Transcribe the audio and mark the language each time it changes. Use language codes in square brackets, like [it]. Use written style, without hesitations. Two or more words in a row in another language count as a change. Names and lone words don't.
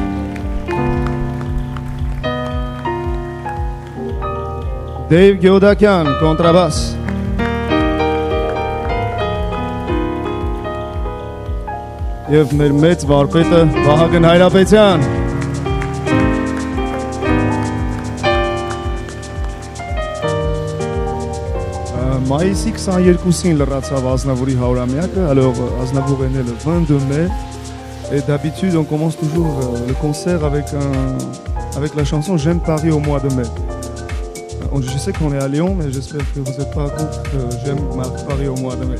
[hy] Դեյվ Գեոդակյան, կոնտրաբաս, և մեր մեծ վարպետը Վահագն Հայրապետյան, Maïsi 22-ին լրացավ Aznavouri 100-ամյակը, [fr] alors Aznavour est né le 22 mai et d'habitude on commence toujours le concert avec la chanson J'aime Paris au mois de mai. Je sais qu'on est à Lyon mais j'espère que vous n'êtes pas contre J'aime Paris au mois de mai.